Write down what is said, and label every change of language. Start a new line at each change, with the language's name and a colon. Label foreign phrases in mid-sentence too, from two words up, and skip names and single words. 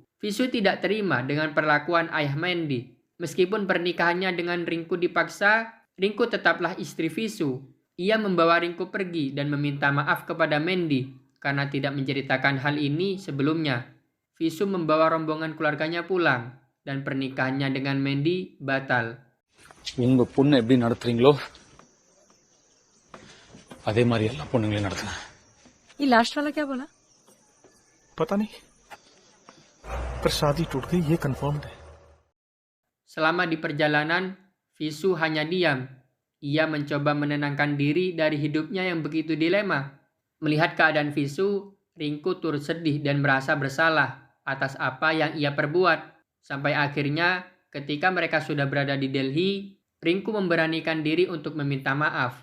Indonesian: Visu tidak terima dengan perlakuan ayah Mandy. Meskipun pernikahannya dengan Rinku dipaksa, Rinku tetaplah istri Visu. Ia membawa Rinku pergi dan meminta maaf kepada Mandy karena tidak menceritakan hal ini sebelumnya. Visu membawa rombongan keluarganya pulang dan pernikahannya dengan Mandy batal.
Tamil: உங்க பொண்ணு எப்படி நடத்துறீங்களோ அதே மாதிரி எல்லா பொண்ணுங்களையும் நடத்துறேன்.
Hindi: ये लास्ट वाला क्या बोला? पता नहीं, पर शादी टूट गई ये कंफर्म्ड है.
Indonesian: Selama di perjalanan, Visu hanya diam. Ia mencoba menenangkan diri dari hidupnya yang begitu dilema. Melihat keadaan Visu, Rinku turut sedih dan merasa bersalah atas apa yang ia perbuat. Sampai akhirnya, ketika mereka sudah berada di Delhi, Rinku memberanikan diri untuk meminta maaf.